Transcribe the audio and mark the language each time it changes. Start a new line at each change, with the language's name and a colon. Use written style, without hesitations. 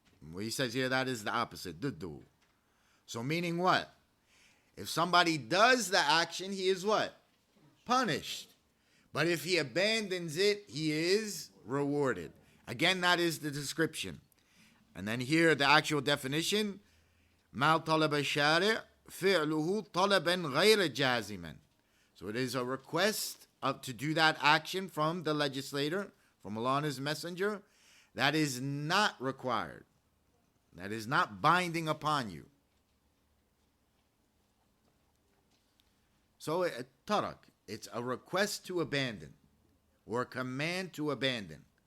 English: What he says here, that is the opposite. Dudu. So meaning what? If somebody does the action, he is what? Punished. But if he abandons it, he is rewarded. Again, that is the description. And then here, the actual definition.
Arabic: ما طلب الشارع فعله طلبا غير جازما.
English: So it is a request to do that action from the legislator, from Allah and His Messenger, that is not required. That is not binding upon you. So, tarak, it's a request to abandon, or a command to abandon.